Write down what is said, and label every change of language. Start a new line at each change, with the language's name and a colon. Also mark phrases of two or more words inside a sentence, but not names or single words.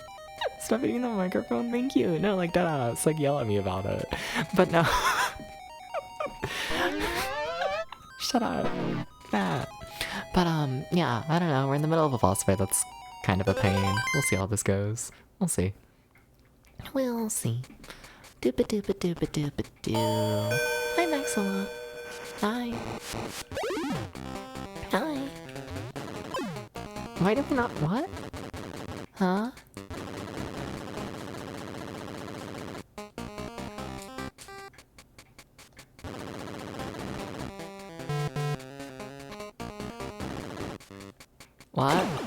English: Stop hitting the microphone, thank you. No, like deadass, like yell at me about it. But no. Shut up. Nah. But yeah, I don't know, we're in the middle of a boss fight that's kind of a pain. We'll see how this goes. We'll see. We'll see. Doopa doopa doopa doopa doo. Hi Maxilla. Hi. Hi. Why did we not what? Huh? What?